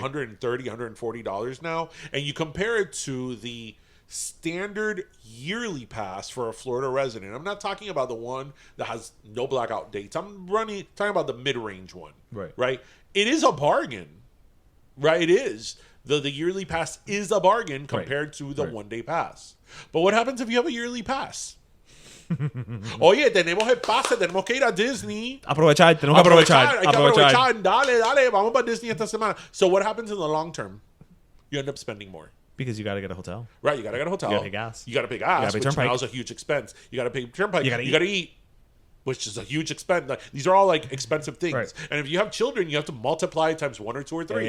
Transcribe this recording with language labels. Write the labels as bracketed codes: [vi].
[en] $130, $140 now, and you compare it to the standard yearly pass for a Florida resident. I'm not talking about the one that has no blackout dates. I'm talking about the mid-range one. Right? It is a bargain. Right? It is. The yearly pass is a bargain compared to the one-day pass. But what happens if you have a yearly pass? [es] Oye, tenemos el pase, tenemos que ir a Disney. Aprovechar, tenemos que aprovechar. Hay que aprovechar. Dale, vamos para Disney esta semana. [en] So what happens in the long term? You end up spending more. Because you got to get a hotel. Right, you got to get a hotel. You gotta pay gas. You got to pay gas, You gotta pay which turnpike. now is a huge expense. You got to pay turnpike. You gotta got to eat, which is a huge expense. Like, these are all like expensive things. Right. And if you have children, you have to multiply it times 1 or 2 or 3.